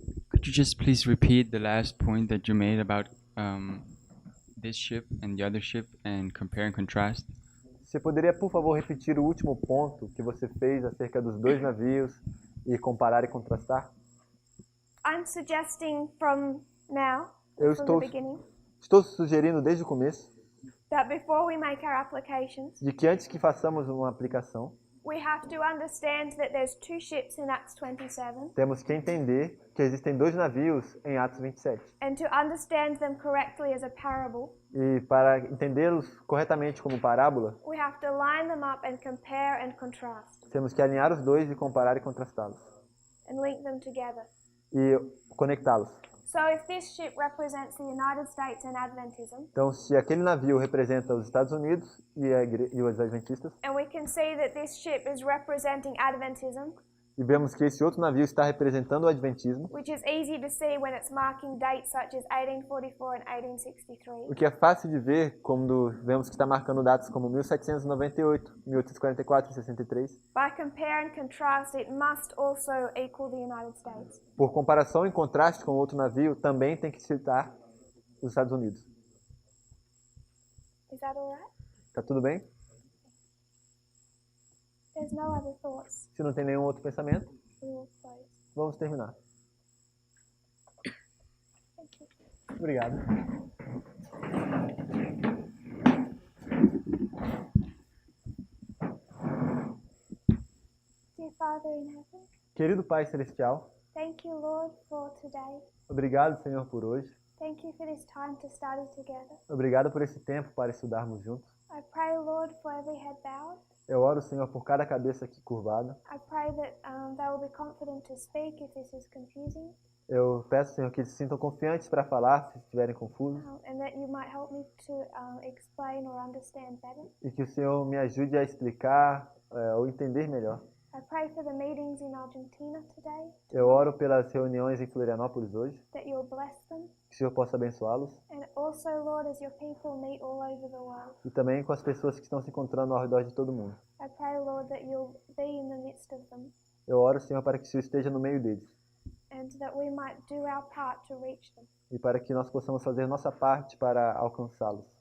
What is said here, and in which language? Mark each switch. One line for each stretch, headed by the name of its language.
English: Could you just please repeat the last point that you made about this ship and the other ship and compare and contrast?
Portuguese: Você poderia, por favor, repetir o último ponto que você fez acerca dos dois navios e comparar e contrastar?
English: I'm suggesting from now,
Portuguese: Eu
English: from the beginning,
Portuguese: estou sugerindo desde o começo
English: that before we make our applications,
Portuguese: de que antes que façamos uma aplicação,
English: we have to understand that there's two ships in Acts 27,
Portuguese: temos que entender que existem dois navios em Atos 27.
English: and to understand them correctly as a parable,
Portuguese: E para entendê-los corretamente como parábola,
English: we have to line them up and compare and contrast,
Portuguese: temos que alinhar os dois e comparar e contrastá-los.
English: and link them together.
Portuguese: E conectá-los.
English: So if this ship represents the United States and Adventism,
Portuguese: Então, se aquele navio representa os Estados Unidos e os Adventistas,
English: and we can see that this ship is representing Adventism,
Portuguese: e vemos que esse outro navio está representando o Adventismo,
English: which is easy to see when it's marking dates such as 1844 and 1863.
Portuguese: o que é fácil de ver quando vemos que está marcando datas como 1798, 1844 e 63.
English: By compare and contrast, it must also equal the United States.
Portuguese: Por comparação e contraste com outro navio, também tem que citar os Estados Unidos.
English: Is that all right?
Portuguese: Tá tudo bem?
English: There's no other thoughts.
Portuguese: Se não tem nenhum outro pensamento,
English: We will close.
Portuguese: vamos terminar.
English: Thank you.
Portuguese: Obrigado.
English: Dear Father in heaven,
Portuguese: Querido Pai Celestial,
English: thank you, Lord, for today.
Portuguese: obrigado, Senhor, por hoje.
English: Thank you for this time to study together.
Portuguese: Obrigado por esse tempo para estudarmos juntos.
English: I pray, Lord, for every head bowed.
Portuguese: Eu oro, Senhor, por cada cabeça aqui curvada.
English: I pray that they will be confident to speak if this is confusing,
Portuguese: Eu peço, Senhor, que eles se sintam confiantes para falar se estiverem confusos
English: and that you might help me to explain or understand better.
Portuguese: e que o Senhor me ajude a explicar ou entender melhor.
English: I pray for the meetings in Argentina today,
Portuguese: Eu oro pelas reuniões em Florianópolis hoje,
English: that you'll bless them.
Portuguese: que o Senhor possa abençoá-los
English: And also, Lord, as your people meet all over the world,
Portuguese: e também com as pessoas que estão se encontrando ao redor de todo mundo.
English: I pray, Lord, that you'll be in the midst of them,
Portuguese: Eu oro, Senhor, para que o Senhor esteja no meio deles
English: and that we might do our part to reach them.
Portuguese: e para que nós possamos fazer nossa parte para alcançá-los.